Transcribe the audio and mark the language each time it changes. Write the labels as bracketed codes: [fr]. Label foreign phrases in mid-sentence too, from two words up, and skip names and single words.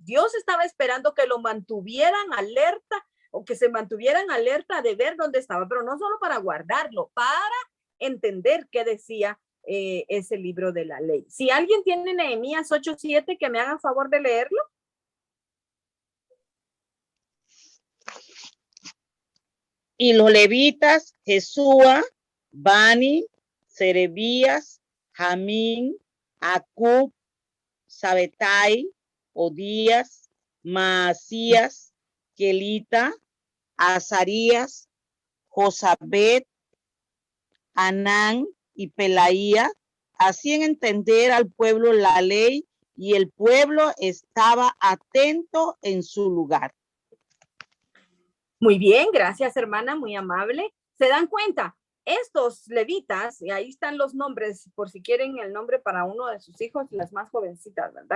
[es] Dios estaba esperando que lo mantuvieran alerta o que se mantuvieran alerta de ver dónde estaba, pero no solo para guardarlo, para entender qué decía ese libro de la ley. Si alguien tiene Nehemías 8:7, que me haga favor de leerlo. Y los levitas, Jesúa, Bani, Serebías, Jamín, Acub, Sabetai, Odías, Maasías, Kelita, Azarías, Josabet, Anán y Pelaía, hacían entender al pueblo la ley y el pueblo estaba atento en su lugar. Muy bien, gracias hermana, muy amable. ¿Se dan cuenta? Estos levitas, y ahí están los nombres, por si quieren el nombre para uno de sus hijos, las más jovencitas, ¿verdad?